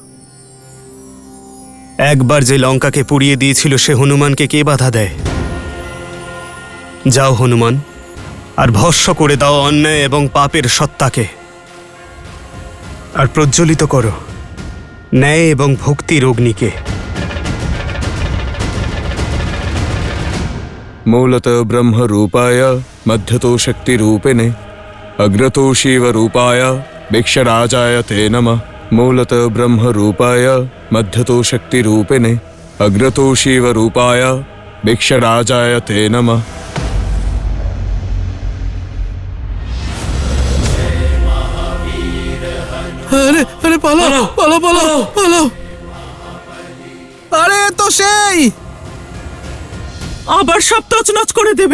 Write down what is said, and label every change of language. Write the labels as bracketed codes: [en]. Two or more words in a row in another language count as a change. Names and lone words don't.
[bn] একবার যে লঙ্কাকে পুড়িয়ে দিয়েছিল সে হনুমানকে কে বাধা দেয়? যাও হনুমান, আর ভস্ম করে দাও অন্যায় এবং পাপের সত্তাকে, আর প্রজ্বলিত করো ন্যায় এবং ভক্তির অগ্নিকে। [sa] मूलतः ब्रह्मरूपाय मध्यतो शक्तिरूपिणे अग्रतो शिवरूपाय भिक्षराजाय ते नमः। मूलतः ब्रह्मरूपाय मध्यतो शक्तिरूपिणे अग्रतो शिवरूपाय भिक्षराजाय ते नमः। [bn] আরে আরে পালাও পালাও পালাও পালাও! আরে তো সেই আবার সব তছনছ করে দেবে।